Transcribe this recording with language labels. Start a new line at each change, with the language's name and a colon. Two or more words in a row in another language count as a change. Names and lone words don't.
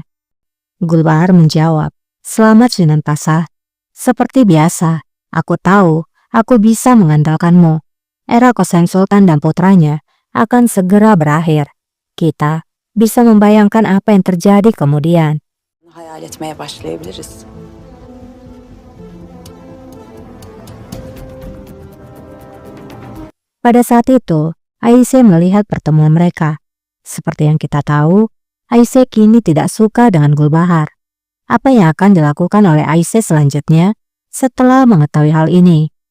Indonesian: Gulbahar menjawab, "Selamat Sunan Tasah. Seperti biasa, aku tahu aku bisa mengandalkanmu. Era Kosen Sultan dan putranya akan segera berakhir. Kita bisa membayangkan apa yang terjadi kemudian."
Turkish: Hayal etmeye başlayabiliriz.
Indonesian: Pada saat itu, Aisyah melihat pertemuan mereka. Seperti yang kita tahu, Aisyah kini tidak suka dengan Gulbahar. Apa yang akan dilakukan oleh Aisyah selanjutnya setelah mengetahui hal ini?